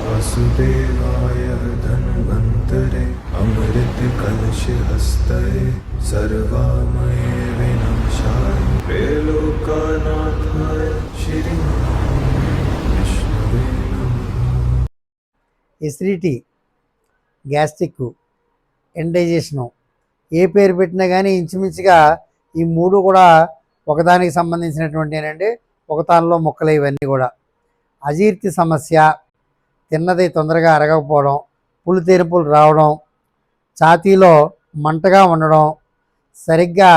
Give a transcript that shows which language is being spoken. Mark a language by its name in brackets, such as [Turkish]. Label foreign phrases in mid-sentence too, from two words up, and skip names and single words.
[Sanskrit] वासुदेवाय धन्वन्तरे अमृत कलश हस्तये सर्वामये विनाशाय त्रैलोक्यनाथाय श्री विष्णुवे नमः। [Telugu] ఎసిడిటీ, గ్యాస్ట్రిక్, ఇండైజెషను ఏ పేరు పెట్టినా కానీ ఇంచుమించుగా ఈ మూడు కూడా ఒకదానికి సంబంధించినటువంటినండి. ఒకదానిలో మొక్కలు ఇవన్నీ కూడా. అజీర్తి సమస్య, తిన్నది తొందరగా అరగకపోవడం, పులు తెరుపులు రావడం, ఛాతీలో మంటగా ఉండడం, సరిగ్గా